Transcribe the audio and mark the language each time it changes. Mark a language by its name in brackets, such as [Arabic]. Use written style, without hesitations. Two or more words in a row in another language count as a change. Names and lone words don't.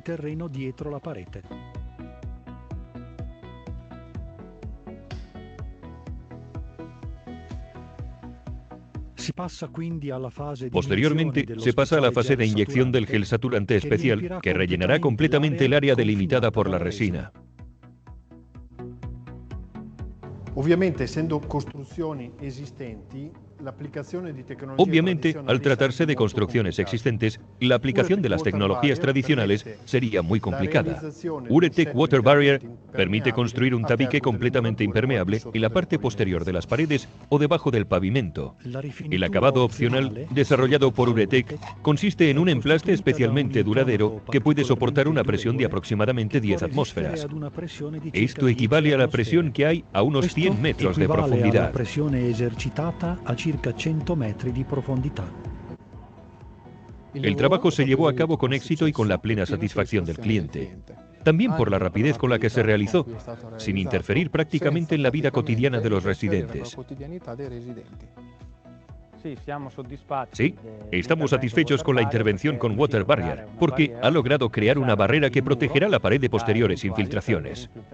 [Spanish] Posteriormente, se pasa a la fase de inyección del gel saturante especial, que rellenará completamente el área delimitada por la resina. [Italian] Ovviamente, essendo costruzioni esistenti, l'applicazione di tecnologie [Spanish] Obviamente, [Italian] tradizionali [Spanish] al tratarse [Italian] sarebbe [Spanish] de [Italian] molto [Spanish] construcciones [Italian] complicata. [Spanish] existentes, la aplicación de las tecnologías tradicionales sería muy complicada. [Italian] realizzazione di un Uretec set Water di Barrier interventi [Spanish] permite [Italian] impermeabili [Spanish] construir un [Italian] a [Spanish] tabique [Italian] fianco delle [Spanish] completamente [Italian] murature o al di [Spanish] impermeable [Italian] sotto [Spanish] en la [Italian] delle [Spanish] parte posterior de las paredes o debajo del pavimento. [Italian] La [Spanish] El [Italian] rifinitura [Spanish] acabado opcional, [Italian] opzionale [Spanish] desarrollado por [Italian] sviluppata da [Spanish] Uretec, consiste en un emplaste [Italian] costituita da un [Spanish] especialmente duradero [Italian] intonaco [Spanish] que puede soportar una [Italian] particolarmente [Spanish] presión de [Italian] durevole [Spanish] aproximadamente [Italian] che può [Spanish] 10 [Italian] resistere [Spanish] atmósferas. [Italian] ad una pressione di circa [Spanish] Esto [Italian] 10 [Spanish] equivale a la [Italian] atmosfere. [Spanish] presión que hay a unos [Italian] Questo [Spanish] 100 metros de [Italian] equivale alla [Spanish] profundidad. [Italian] pressione esercitata a circa 100 metri di profondità. [Spanish] El trabajo se llevó a cabo con éxito y con la plena satisfacción del cliente. También por la rapidez con la que se realizó, sin interferir prácticamente en la vida cotidiana de los residentes. Sí, estamos satisfechos con la intervención con Water Barrier, porque ha logrado crear una barrera que protegerá la pared de posteriores infiltraciones.